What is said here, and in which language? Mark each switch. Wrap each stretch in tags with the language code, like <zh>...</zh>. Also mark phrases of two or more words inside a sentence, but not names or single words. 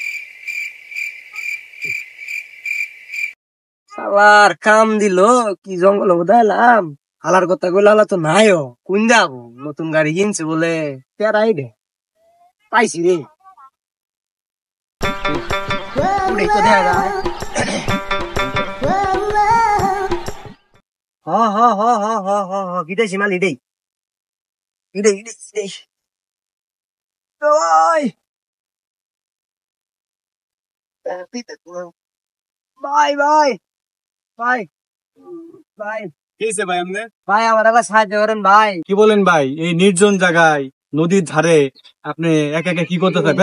<bn>সালার কাম দিল, কি জঙ্গল বুঝাইলাম। হালার কথা কইলে হালা তো নাইও, কোন যাবো, নতুন গাড়ি কিনছে বলে তেরাই দে পাইছি রে। উড়েই তো দেখা যায়। হ হ হ হ হ হ হ, গিটাইছি মাল ইডেই ইডেই ইডেই ইডেই। ওই ভাই ভাই ভাই ভাই কি হয়েছে ভাই আমনে? ভাই, আমার আবার সাহায্য করেন ভাই। কি বলেন ভাই, এই নির্জন জায়গায় নদীর ধারে আপনি একা একা কি করতে থাকেন?</bn>